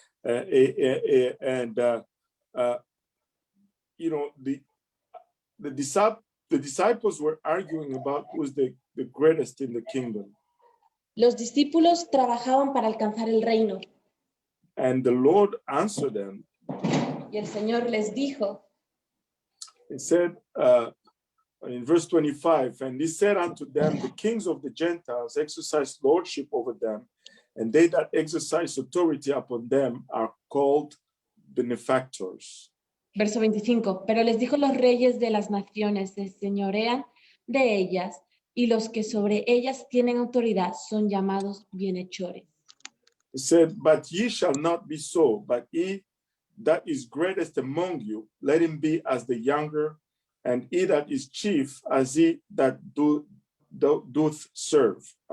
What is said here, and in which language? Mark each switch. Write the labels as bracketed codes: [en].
[en] And you know, the disciples were arguing about who was the greatest in the kingdom. [es] Los discípulos trabajaban para alcanzar el reino. [en] And the Lord answered them. [es] Y el Señor les dijo. [en] He said in verse 25, and he said unto them, the kings of the Gentiles exercise lordship over them, and they that exercise authority upon them are called benefactors. [es] Verso 25, pero les dijo los reyes de las naciones se señorean de ellas, y los que sobre ellas tienen autoridad son llamados bienhechores. [en] He said, but ye shall not be so, but he that is greatest among you, let him be as the younger, and he that is chief as he that doth serve.